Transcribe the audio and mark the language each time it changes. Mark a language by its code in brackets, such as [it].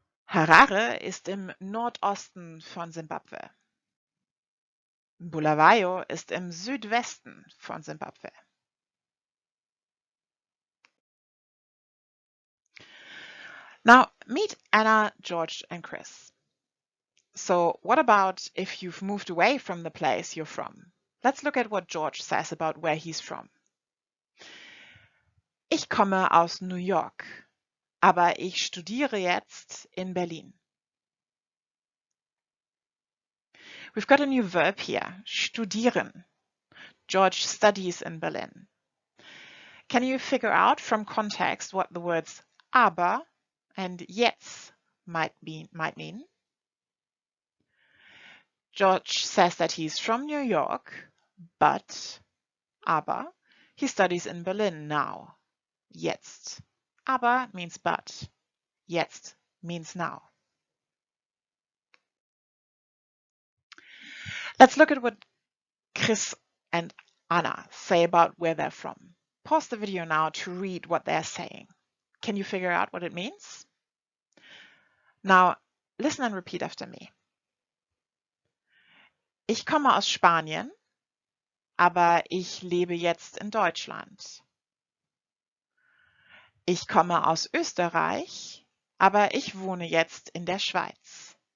[de] Harare ist im Nordosten von Simbabwe. Bulawayo ist im Südwesten von Simbabwe. [en] Now, meet Anna, George, and Chris. So what about if you've moved away from the place you're from? Let's look at what George says about where he's from. [de] Ich komme aus New York, aber ich studiere jetzt in Berlin. [en] We've got a new verb here, studieren. George studies in Berlin. Can you figure out from context what the words aber and jetzt might mean? George says that he's from New York, aber he studies in Berlin now. Jetzt. Aber means but. Jetzt means now. Let's look at what Chris and Anna say about where they're from. Pause the video now to read what they're saying. Can you figure out what it means? Now, listen and repeat after me. [de] Ich komme aus Spanien, aber ich lebe jetzt in Deutschland. Ich komme aus Österreich, aber ich wohne jetzt in der Schweiz.